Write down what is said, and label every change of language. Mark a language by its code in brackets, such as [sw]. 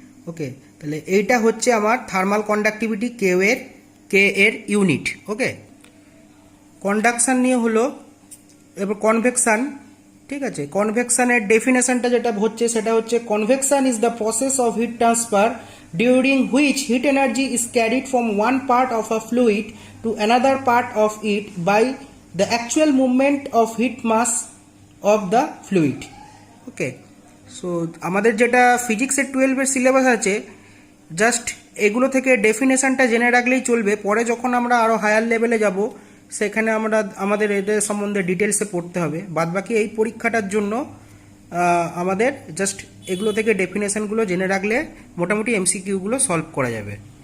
[bn] ওকে, তাহলে এইটা হচ্ছে আমার থার্মাল কন্ডাক্টিভিটি কে এর ইউনিট। ওকে, কন্ডাকশান নিয়ে হলো, এবার কনভেকশান, ঠিক আছে। [en] কনভেকশানের ডেফিনেশনটা যেটা হচ্ছে সেটা হচ্ছে convection is the process of heat transfer during which heat energy is carried from one part of a fluid to another part of it by the actual movement of heat mass of the fluid. [bn] Okay, so আমাদের যেটা ফিজিক্সের 12-এর syllabus আছে, just এগুলো থেকে ডেফিনেশনটা জেনে রাখলেই চলবে। পরে যখন আমরা আরও হায়ার লেভেলে যাব সেখানে আমাদের এদের সম্বন্ধে ডিটেলসে পড়তে হবে। বাদবাকি এই পরীক্ষাটার জন্য আমাদের জাস্ট এগুলো থেকে ডেফিনেশনগুলো জেনে রাখলে মোটামুটি এমসিকিউগুলো সলভ করা যাবে।